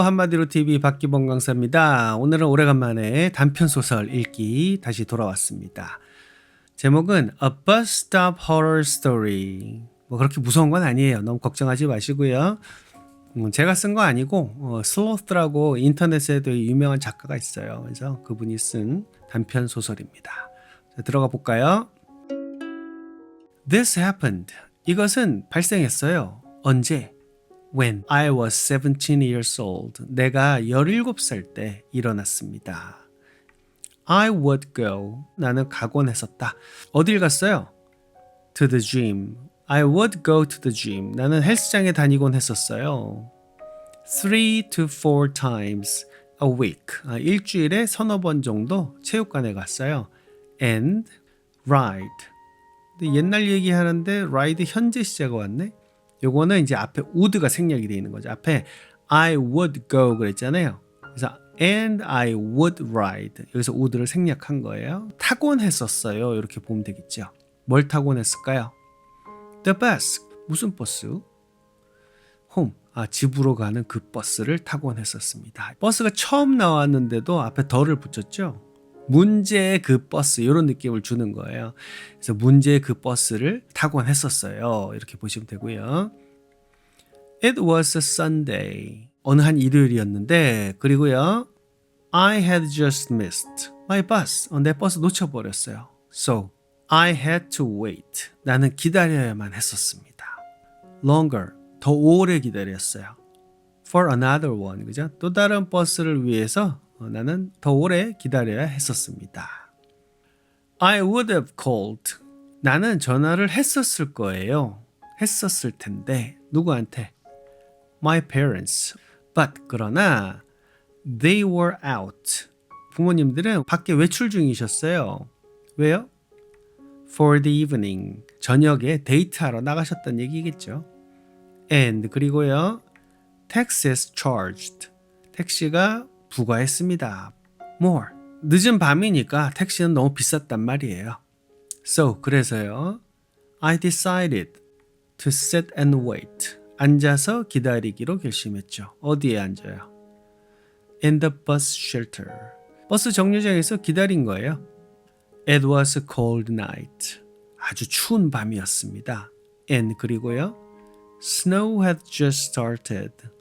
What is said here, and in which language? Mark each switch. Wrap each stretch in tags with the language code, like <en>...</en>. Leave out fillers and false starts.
<ko>한마디로 TV 박기범 강사입니다. 오늘은 오래간만에 단편소설 읽기 다시 돌아왔습니다. 제목은 A Bus Stop Horror Story. 뭐 그렇게 무서운 건 아니에요. 너무 걱정하지 마시고요. 제가 쓴 거 아니고 슬로스라고 인터넷에 되게 유명한 작가가 있어요. 그래서 그분이 쓴 단편소설입니다. 자, 들어가 볼까요?</ko> <en>This happened.</en> <ko>이것은 발생했어요. 언제?</ko> <en>When I was 17 years old.</en> <ko>내가 17살 때 일어났습니다.</ko> <en>I would go.</en> <ko>나는 가곤 했었다. 어딜 갔어요?</ko> <en>To the gym. I would go to the gym.</en> <ko>나는 헬스장에 다니곤 했었어요.</ko> <en>3 to 4 times a week.</en> <ko>일주일에 서너 번 정도 체육관에 갔어요.</ko> <en>And ride.</en> <ko>근데 옛날 얘기하는데 ride 현재 시제가 왔네. 요거는 이제 앞에 would가 생략이 되어 있는 거죠. 앞에</ko> <en>I would go</en> <ko>그랬잖아요. 그래서</ko> <en>and I would ride.</en> <ko>여기서 would를 생략한 거예요. 타곤 했었어요. 이렇게 보면 되겠죠. 뭘 타곤 했을까요? The bus. 무슨 버스? home. 집으로 가는 그 버스를 타곤 했었습니다. 버스가 처음 나왔는데도 앞에 더를 붙였죠. 문제의 그 버스 이런 느낌을 주는 거예요. 그래서 문제의 그 버스를 타곤 했었어요. 이렇게 보시면 되고요.</ko> <en>It was a Sunday. 어느 한 일요일이었는데 그리고요. I had just missed my bus.</en> <ko>내 버스 놓쳐버렸어요.</ko> <en>So I had to wait.</en> <ko>나는 기다려야만 했었습니다.</ko> <en>Longer.</en> <ko>더 오래 기다렸어요.</ko> <en>For another one. 그죠?</en> <ko>또 다른 버스를 위해서 나는 더 오래 기다려야 했었습니다.</ko> <en>I would have called.</en> <ko>나는 전화를 했었을 거예요. 했었을 텐데. 누구한테?</ko> <en>My parents. But</en> <ko>그러나</ko> <en>they were out.</en> <ko>부모님들은 밖에 외출 중이셨어요. 왜요?</ko> <en>For the evening.</en> <ko>저녁에 데이트하러 나가셨던 얘기겠죠.</ko> <en>And</en> <ko>그리고요.</ko> <en>Taxes charged.</en> <ko>택시가 부과했습니다. More. 늦은 밤이니까 택시는 너무 비쌌단 말이에요.</ko> <en>So,</en> <ko>그래서요.</ko> <en>I decided to sit and wait.</en> <ko>앉아서 기다리기로 결심했죠. 어디에 앉아요?</ko> <en>In the bus shelter.</en> <ko>버스 정류장에서 기다린 거예요.</ko> <en>It was a cold night.</en> <ko>아주 추운 밤이었습니다.</ko> <en>And</en> <ko>그리고요.</ko> <en>Snow had just started.</en>